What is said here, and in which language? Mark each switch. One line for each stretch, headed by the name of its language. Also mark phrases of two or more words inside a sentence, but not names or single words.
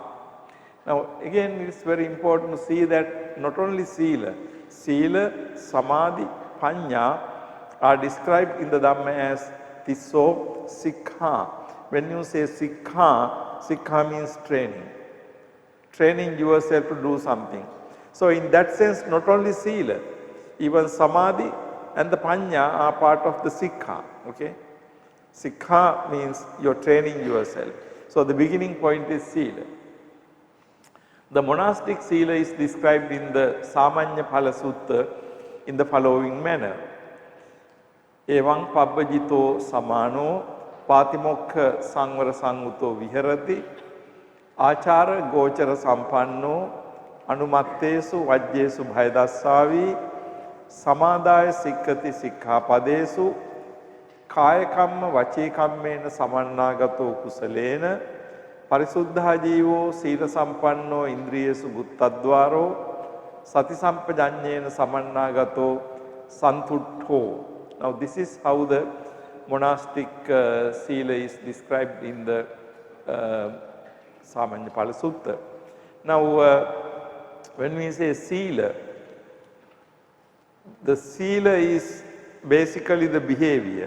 English: Now, again it is very important to see that not only
Pali: Sila, Samadhi, Panya
English: are described in the Dhamma as
Pali: Tisso Sikha.
English: When you say Sikha, Sikha means training. training yourself to do something. So in that sense, not only Sila, even Samadhi and the Panya are part of the Sikha. Okay? Sikha means you're training yourself. So the beginning point is Sila. The monastic Sila is described in the Samanya Phala Sutta in the following manner.
Pali: Evang pabbajito samano patimokha sangvara sanguto viharati achara gochara sampanno anumattesu vajjesu bhayadassavi samadaya sikkati sikkhapadesu kaya kamma vache kammena samannagato kusalena parisuddha jivo sila sampanno indriyesu guttadwaro sati sampajanyena samannagato santuttho.
English: Now this is how the monastic Sila is described in the Samanya Phala Sutta. Now when we say Sila, the Sila is basically the behavior.